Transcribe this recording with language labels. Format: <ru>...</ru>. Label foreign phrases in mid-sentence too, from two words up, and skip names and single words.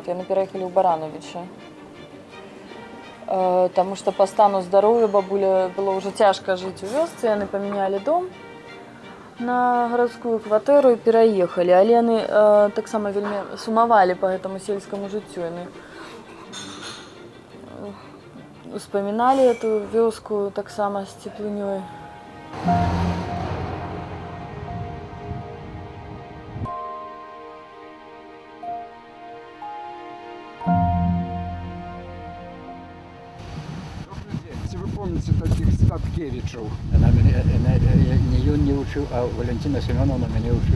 <be>Яны пераехалі ў Баранавічы. Таму што па стану здароўя бабуля было ўжо цяжка жыць у вёсцы. Яны памянялі дом на гарадскую кватэру і пераехалі. Але яны таксама вельмі сумавалі па гэтаму сельскаму жыццю. Яны успаміналі эту вёску таксама з цеплынёй.</be> <ru>Помните таких Статкевичаў? Она меня, не ён не учил, а Валентина Семеновна меня учила.</ru>